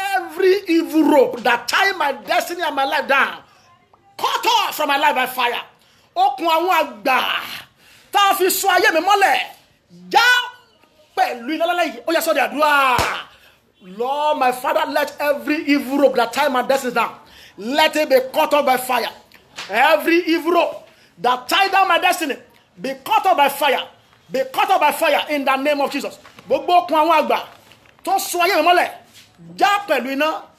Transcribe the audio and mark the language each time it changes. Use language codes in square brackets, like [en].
[en] Every evil rope that tie my destiny and my life down, cut off from my life by fire. [yo] Okùn àwọn àgbà tá fi so ayé mi mọ́lẹ̀. Já pẹ̀lú iná lálẹ́ yìí. Ó yá sọ di àdúrà. [en] Lord, my Father, let every evil rope that tie my destiny down, let it be cut off by fire. Every evil rope that tie down my destiny, be cut off by fire. Be cut off by fire in the name of Jesus. [yo] Gbogbo okùn àwọn àgbà tó so ayé mi mọ́lẹ̀. Já pẹ̀lú iná.